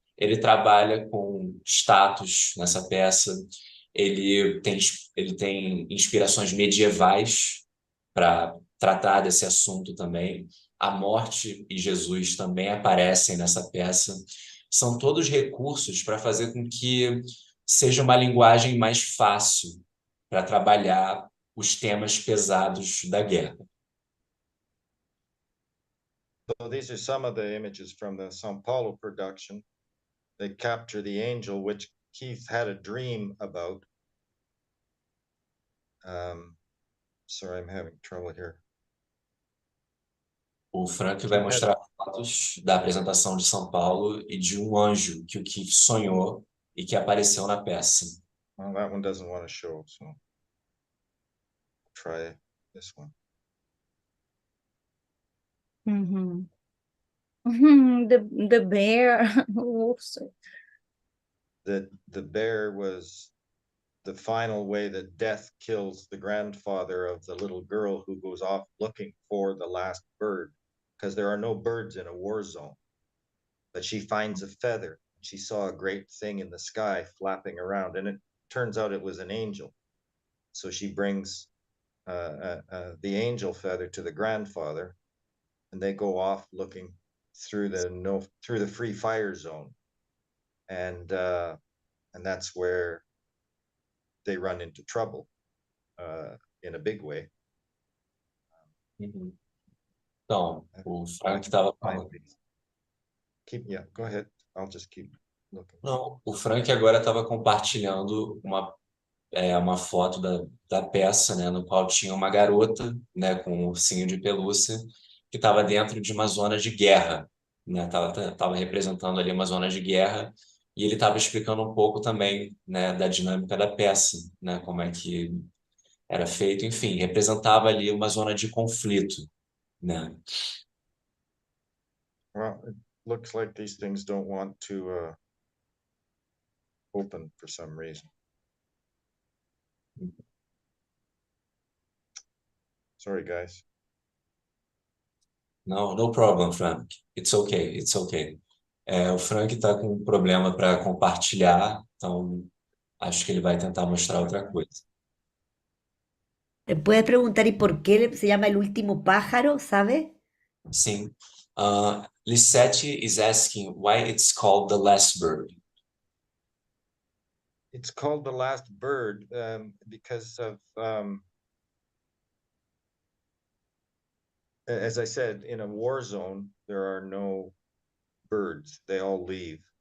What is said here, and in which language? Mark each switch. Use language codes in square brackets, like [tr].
[pt] Ele trabalha com status nessa peça, ele tem inspirações medievais para tratar desse assunto também. A morte e Jesus também aparecem nessa peça. São todos recursos para fazer com que seja uma linguagem mais fácil para trabalhar os temas pesados da guerra. [en] So these are some of the images from the São Paulo production. They capture the angel, which Keith had a dream about. Sorry, I'm having trouble here. [pt] O Frank vai mostrar fotos da apresentação de São Paulo e de um anjo que o Keith sonhou e que apareceu na peça. [en] Well, that one doesn't want to show, so I'll try this one. The bear. Oops. The bear was the final way that death kills the grandfather of the little girl who goes off looking for the last bird, because there are no birds in a war zone. But she finds a feather. She saw a great thing in the sky flapping around, and it turns out it was an angel. So she brings the angel feather to the grandfather, and they go off looking through the free fire zone, and that's where they run into trouble in a big way. [pt] Então, o Frank estava falando. [en] Yeah, go ahead. I'll just keep looking. [pt] Não, o Frank agora estava compartilhando uma foto da peça, né, no qual tinha uma garota, né, com um ursinho de pelúcia que estava dentro de uma zona de guerra, né, tava representando ali uma zona de guerra, e ele estava explicando um pouco também, né, da dinâmica da peça, né, como é que era feito, enfim, representava ali uma zona de conflito, né. [en] Well, it looks like these things don't want to open for some reason. Sorry, guys. No problem, Frank. It's okay, it's okay. [pt] O Frank está com um problema para compartilhar, então acho que ele vai tentar mostrar outra coisa. [es] ¿Puedes preguntar y por qué se llama el último pájaro, sabe? [pt] Sim. [en] Lisette is asking why it's called the last bird. It's called the last bird because of, as I said, in a war zone, there are no birds. They all leave.